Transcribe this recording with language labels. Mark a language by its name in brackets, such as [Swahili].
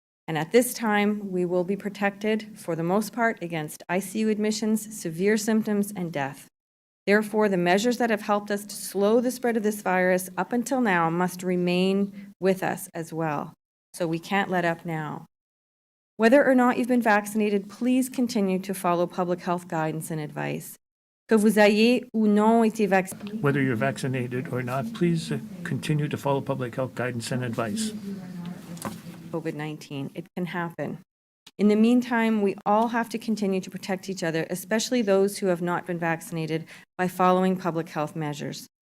[English] And at this time, we will be protected, for the most part, against ICU admissions, severe symptoms, and death. Therefore, the measures that have helped us to slow the spread of this virus up until now must remain with us as well. So we can't let up now. Whether or not you've been vaccinated, please continue to follow public health guidance and advice. [French] Que vous ayez ou non été vacciné. [English] Whether you're vaccinated or not, please continue to follow public health guidance and advice. COVID-19. It can happen. In the meantime, we all have to continue to protect each other, especially those who have not been vaccinated, by following public health measures.